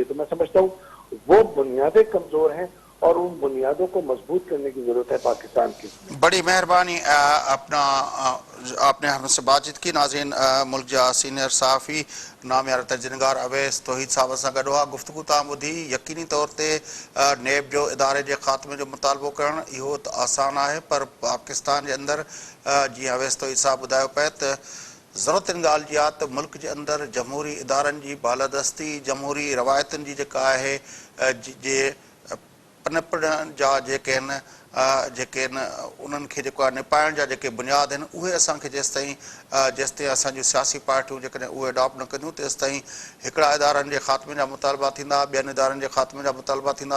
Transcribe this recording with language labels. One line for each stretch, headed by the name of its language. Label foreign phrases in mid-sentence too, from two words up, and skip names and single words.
Urdu: تو میں سمجھتا ہوں وہ بنیادیں کمزور ہیں اور ان بنیادوں کو مضبوط کرنے کی ضرورت ہے پاکستان کی. بڑی مہربانی. آپ نے ہم سے بات چیت کی.
Sindhi: ناظرین, ملک جا سینئر صحافی نامیار تجزیہنگار اویس توحید صاحب سان گڈ ہوا. گفتگو تاں ٻدھی. یقینی طور تے نیب جو ادارے جے خاتمے جو مطالبو کرن اهو آسان ہے, پر پاکستان جے اندر جی اویس توحید صاحب ٻڌايو پئي ته ضرورت ان ڳالهه جي आहे ته ملڪ جي اندر جمهوري ادارن جي بالادستي, جمهوري روايتن جي جيڪا آهي جي پنپڻ جا جيڪي آهن انهن کي جيڪو آهي نپائڻ جا جيڪي بنياد آهن اهي اسان کي جيستائين اسان جون سياسي پارٽيون جيڪڏهن اهي اڊاپٽ نه ڪنديون تيستائين هڪڙا ادارن جي خاتمي جا مطالبا ٿيندا، ٻين ادارن جي خاتمي جا مطالبا ٿيندا, ॿियनि इदारनि जे ख़ात्मे जा मुतालबा थींदा.